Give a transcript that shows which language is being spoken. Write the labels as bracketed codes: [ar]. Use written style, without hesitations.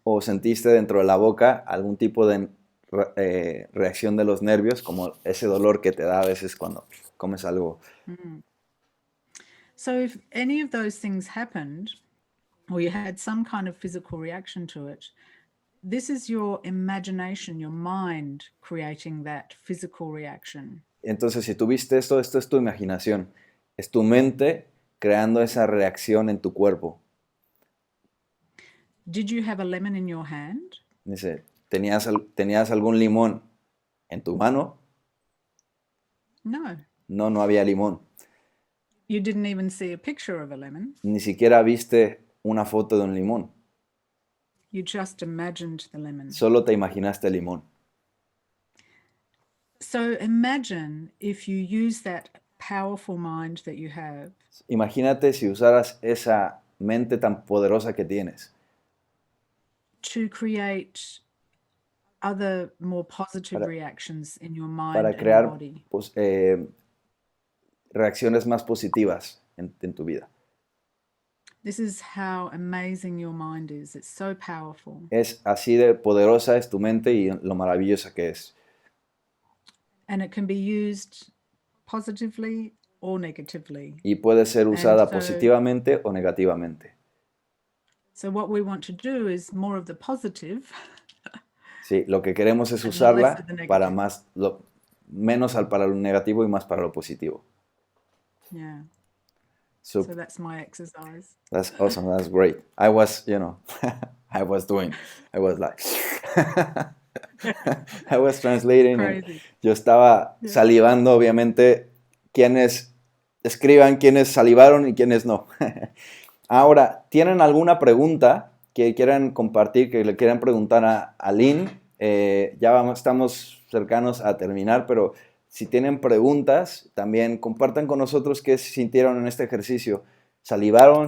[es] O sentiste dentro de la boca algún tipo de reacción de los nervios, como ese dolor que te da a veces cuando comes algo. [en] So if any of those things happened, or you had some kind of physical reaction to it, this is your imagination, your mind creating that physical reaction. [es] Entonces, si tuviste esto, esto es tu imaginación. Es tu mente creando esa reacción en tu cuerpo. [en] Did you have a lemon in your hand? [es] Dice, ¿tenías algún limón en tu mano? [en] No. [es] No, no había limón. [en] You didn't even see a picture of a lemon. [es] Ni siquiera viste una foto de un limón. [en] You just imagined the lemon. [es] Solo te imaginaste el limón. [en] So imagine if you use that powerful mind that you have. [es] Imagínate si usaras esa mente tan poderosa que tienes [en] To create other more positive reactions in your mind [es] para [en] and [es] crear [en] body. [es] Reacciones más positivas en tu vida. [en] This is how amazing your mind is. It's so powerful. [es] Es así de poderosa es tu mente y lo maravillosa que es. [en] And it can be used positively or negatively. [es] Y puede ser usada [en] so, [es] positivamente o negativamente. [en] So what we want to do is more of the positive. [es] Sí, lo que queremos es usarla para menos para lo negativo y más para lo positivo. [en] Yeah. So that's my exercise. That's awesome. That's great. I was I was like, I was translating. [es] And yo estaba salivando, obviamente, quienes escriban, quienes salivaron y quienes no. Ahora, ¿tienen alguna pregunta que quieran compartir, que le quieran preguntar a Lynn? Estamos cercanos a terminar, pero si tienen preguntas, también compartan con nosotros qué sintieron en este ejercicio. ¿Salivaron?